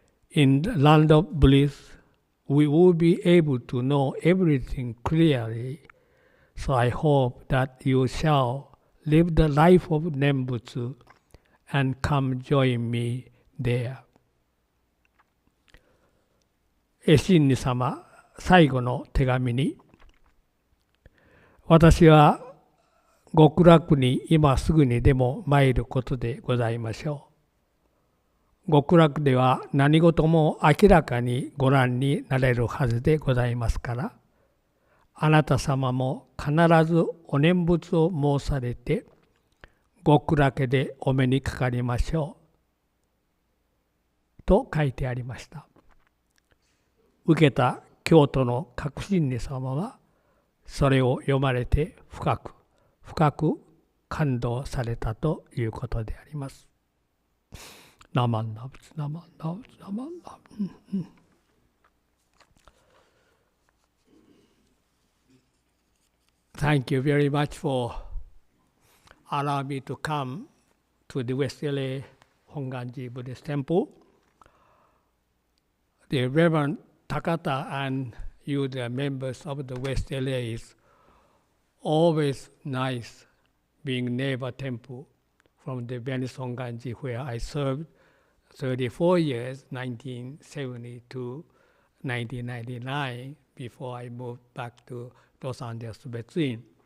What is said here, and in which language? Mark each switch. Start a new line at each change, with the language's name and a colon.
English: In the land of bliss, we will be able to know everything clearly, so I hope that you shall live the life of Nembutsu and come join me there."
Japanese: 絵心理様、最後の手紙に、私は極楽に今すぐにでも参ることでございましょう。極楽では何事も明らかにご覧になれるはずでございますから、あなた様も必ずお念仏を申されて、極楽でお目にかかりましょう。と書いてありました。受けた京都の覚心理様は、それを読まれて深く深く感動されたということであります。ナマンナブツナマンナブツナマンナブツ。
English: Thank you very much for allowing me to come to the West LA Honganji Buddhist Temple. The Reverend Takata and you, the members of the West LA, is always nice being neighbor temple from the Venice Honganji where I served 34 years, 1970 to 1999, before I moved back to Los Angeles, between.